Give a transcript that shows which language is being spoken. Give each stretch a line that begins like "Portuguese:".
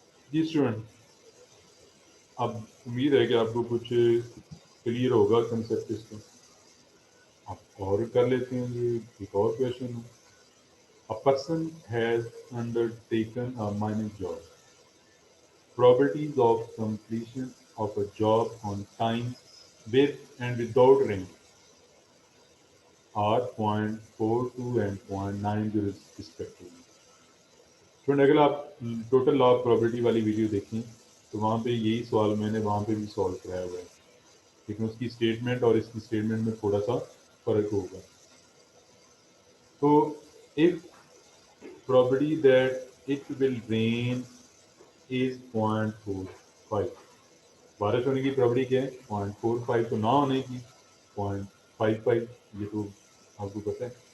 Urdu: جی student, اب امید ہے کہ آپ کو کچھ کلیئر ہوگا کنسیپٹ اس کا، آپ اور کر لیتے ہیں۔ یہ ایک اور کویشچن ہے،
English: A person has undertaken a mining job. Probabilities of completion of a job on time with and without rain are 0.42 and 0.90 respectively.
Urdu: Friend اگر آپ ٹوٹل لا آف پرابلٹی والی ویڈیو دیکھیں تو وہاں پہ یہی سوال میں نے وہاں پہ بھی سالو کرایا ہوا ہے، لیکن اس کی اسٹیٹمنٹ اور اس کی اسٹیٹمنٹ میں تھوڑا سا فرق ہوگا۔ تو
English: if probability that it will rain is 0.45،
Urdu: بارش ہونے کی پرابلٹی کیا ہے 0.45، تو نہ ہونے کی 0.55، یہ تو آپ کو پتہ ہے۔